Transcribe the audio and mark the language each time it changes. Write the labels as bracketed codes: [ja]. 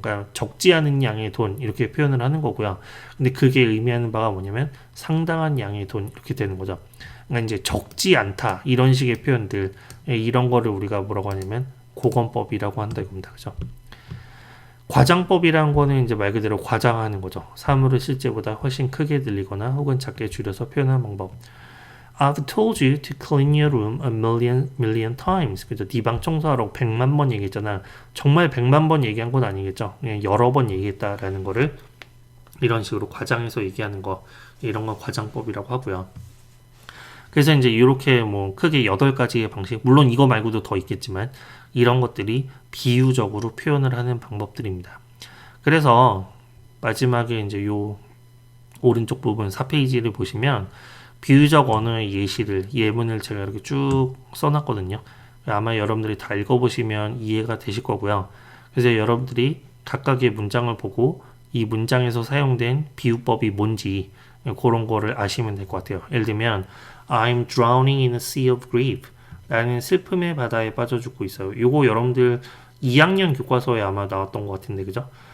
[ko] 그러니까 적지 않은 양의 돈 이렇게 표현을 하는 거고요. 근데 그게 의미하는 바가 뭐냐면 상당한 양의 돈 이렇게 되는 거죠. 그러니까 이제 적지 않다 이런 식의 표현들 이런 거를 우리가 뭐라고 하냐면 고건법이라고 한다 이겁니다. 그죠? 과장법이라는 거는 이제 말 그대로 과장하는 거죠. 사물을 실제보다 훨씬 크게 들리거나 혹은 작게 줄여서 표현하는 방법. [en] I've told you to clean your room a million times. [ko] 그죠? 네 방 청소하라고 100만 번 얘기했잖아. 정말 100만 번 얘기한 건 아니겠죠. 그냥 여러 번 얘기했다라는 거를 이런 식으로 과장해서 얘기하는 거 이런 건 과장법이라고 하고요. 그래서 이제 이렇게 뭐 크게 8가지의 방식, 물론 이거 말고도 더 있겠지만 이런 것들이 비유적으로 표현을 하는 방법들입니다. 그래서 마지막에 이제 요 오른쪽 부분 4페이지를 보시면 비유적 언어의 예시를 예문을 제가 이렇게 쭉 써놨거든요. 아마 여러분들이 다 읽어보시면 이해가 되실 거고요. 그래서 여러분들이 각각의 문장을 보고 이 문장에서 사용된 비유법이 뭔지 그런 거를 아시면 될 것 같아요. [en] 예를 들면 I'm drowning in a sea of grief. [ko] 나는 슬픔의 바다에 빠져 죽고 있어요. 요거 여러분들 2학년 교과서에 아마 나왔던 것 같은데 그죠?